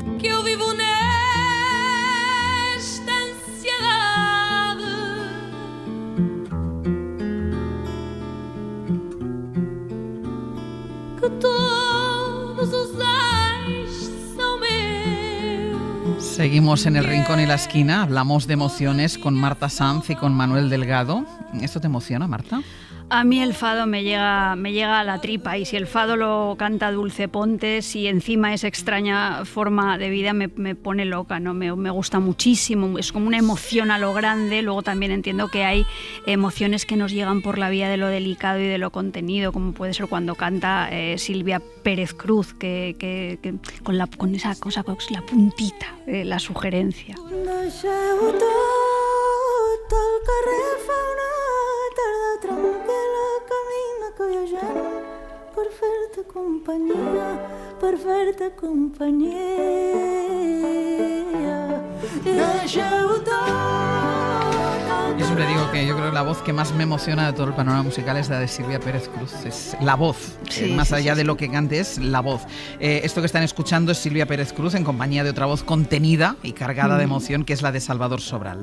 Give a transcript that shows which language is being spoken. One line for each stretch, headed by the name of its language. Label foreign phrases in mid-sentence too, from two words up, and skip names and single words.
Portuguese: Que eu vivo nesta ansiedade que todos os ais são meus.
Spanish: Seguimos en El Rincón y la Esquina, hablamos de emociones con Marta Sanz y con Manuel Delgado. ¿Esto te emociona, Marta? A mí el fado me llega a la tripa y si el fado lo canta Dulce Pontes y encima esa extraña forma de vida me pone loca, ¿no? Me gusta muchísimo, es como una emoción a lo grande. Luego también entiendo que hay emociones que nos llegan por la vía de lo delicado y de lo contenido, como puede ser cuando canta Silvia Pérez Cruz, que con esa cosa, con la puntita, la sugerencia.
Catalan: Per fer-te companyia.
Spanish: Yo siempre digo que yo creo que la voz que más me emociona de todo el panorama musical es la de Silvia Pérez Cruz. Es la voz, sí, más allá de lo que cante es la voz. Esto que están escuchando es Silvia Pérez Cruz en compañía de otra voz contenida y cargada de emoción, que es la de Salvador Sobral.